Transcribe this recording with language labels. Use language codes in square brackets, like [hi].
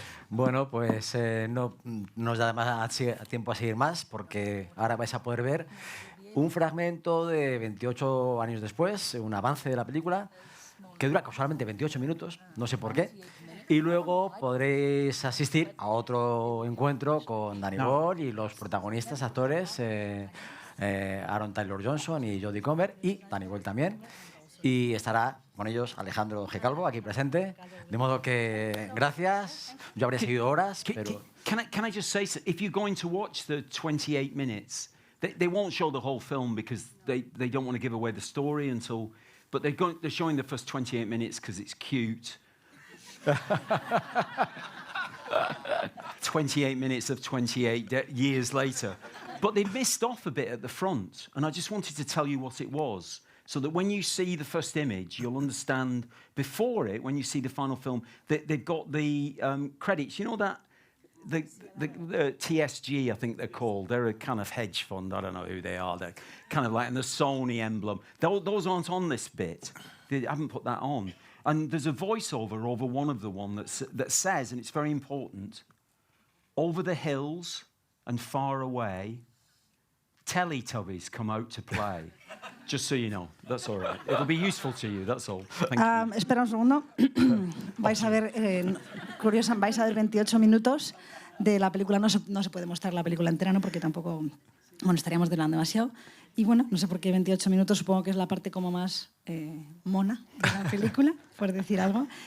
[es] Bueno, pues no nos da más tiempo a seguir más porque ahora vais a poder ver un fragmento de 28 años después, un avance de la película, que dura casualmente 28 minutos, no sé por qué, y luego podréis asistir a otro encuentro con Danny Boyle y los protagonistas, actores, Aaron Taylor Johnson y Jodie Comer, y Danny Boyle también, y estará con ellos Alejandro G. Calvo, aquí presente, de modo que gracias, yo habría seguido horas, pero... [en] Can I just say, if you're going to watch the 28 minutes, they won't show the whole film because they don't want to give away the story until... But they're showing the first 28 minutes because it's cute. 28 minutes of 28 years later. But they missed off a bit at the front, and I just wanted to tell you what it was, so that when you see the first image, you'll understand before it, when you see the final film, they've got the credits. You know that? The TSG, I think they're called. They're a kind of hedge fund. I don't know who they are. They're kind of like in the Sony emblem. Those aren't on this bit. They haven't put that on. And there's a voiceover over one of the one that says, and it's very important, "Over the hills and far away, Teletubbies come out to play." Just so you know, that's all right. It'll be useful to you, that's all. Thank you. [es] Espera un segundo. Vais a ver, curiosa, vais a ver 28 minutos de la película. No se puede mostrar la película entera, ¿no? Porque tampoco, bueno, estaríamos delando demasiado. Y bueno, no sé por qué 28 minutos, supongo que es la parte como más mona de la película, por decir algo.